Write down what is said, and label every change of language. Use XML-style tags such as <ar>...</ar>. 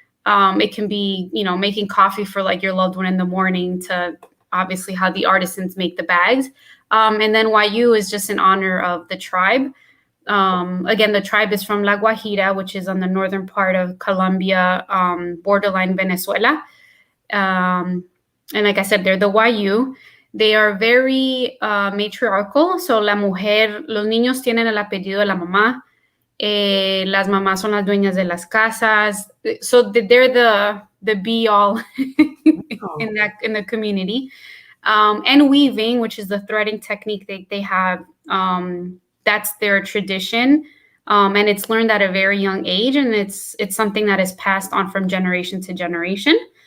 <en>It can be, making coffee for like your loved one in the morning, to obviously how the artisans make the bags. And then YU is just in honor of the tribe. Again, the tribe is from La Guajira, which is on the northern part of Colombia, borderline Venezuela. And like I said, they're the Wayu. They are very matriarchal.</en> <es>So la mujer, los niños tienen el apellido de la mamá. Las mamás son las dueñas de las casas.</es> <en>So they're the be all in the community. And weaving, which is the threading technique they have. That's their tradition. And it's learned at a very young age, and it's something that is passed on from generation to generation.</en>